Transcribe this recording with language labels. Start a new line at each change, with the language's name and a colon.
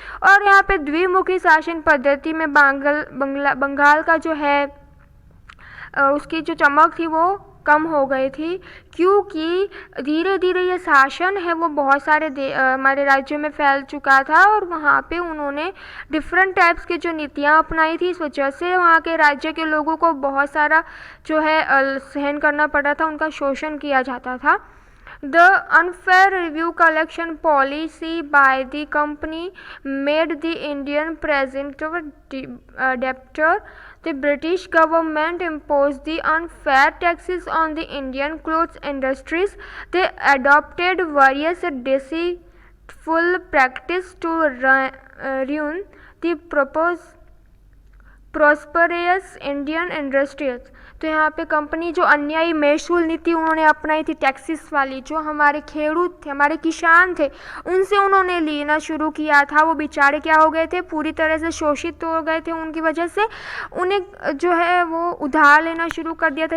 Hindi: और यहाँ पे द्विमुखी शासन पद्धति में बंगाल का जो है उसकी जो चमक थी वो कम हो गई थी, क्योंकि धीरे धीरे ये शासन है वो बहुत सारे हमारे राज्यों में फैल चुका था, और वहाँ पे उन्होंने डिफरेंट टाइप्स की जो नीतियाँ अपनाई थी। इस वजह से वहाँ के राज्य के लोगों को बहुत सारा जो है सहन करना पड़ रहा था, उनका शोषण किया जाता था।
English: The unfair review collection policy by the company made the Indian presumptive debtor. The British government imposed the unfair taxes on the Indian clothes industries. They adopted various deceitful practices to ruin the prosperous Indian industries।
Hindi: तो यहाँ पे company जो अन्यायी महसूल नीति उन्होंने अपनाई थी, टैक्सेस वाली, जो हमारे खेडूत थे, हमारे किसान थे, उनसे उन्होंने लेना शुरू किया था। वो बेचारे क्या हो गए थे, पूरी तरह से शोषित हो गए थे। उनकी वजह से उन्हें जो है वो उधार लेना शुरू कर दिया था।